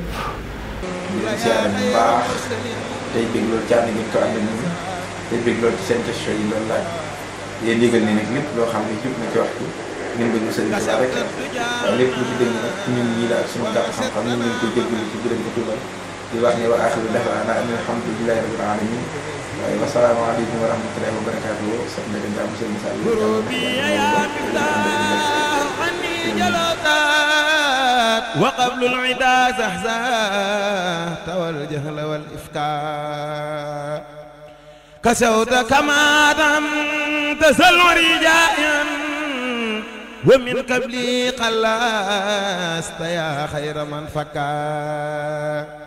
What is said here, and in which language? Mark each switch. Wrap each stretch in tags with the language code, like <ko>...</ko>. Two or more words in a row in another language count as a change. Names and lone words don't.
<wo>di leen siyaar bu baax tey bég loolu ci ànd gi ko ànd ak ñun te bëgg loolu ci seen question yi loolu laaj yéen yëgal ne nag lépp loo xam ne jub na ci waxtu ngeen bëgg sëriñ Tuubaa rek waaw lépp lu ci dégg nag ñun ñii la ak suñu gàtt xam-xam ñu ngi koy jégalu ci gërëm ko tuubal di wax ne</wo> <ar>وآخر دعوانا الحمد لله رب العالمين</ar> <wo>waaye</wo> <ar>والسلام عليكم ورحمة الله وبركاته</ar> <wo>sax na leen jàmm sëriñ Saliou</wo> <ar>وقبل العدا زحزحت والجهل والإفكار كسوت كما دمت سلوري جائعا ومن قبلي قلست يا خير من فكر</ar>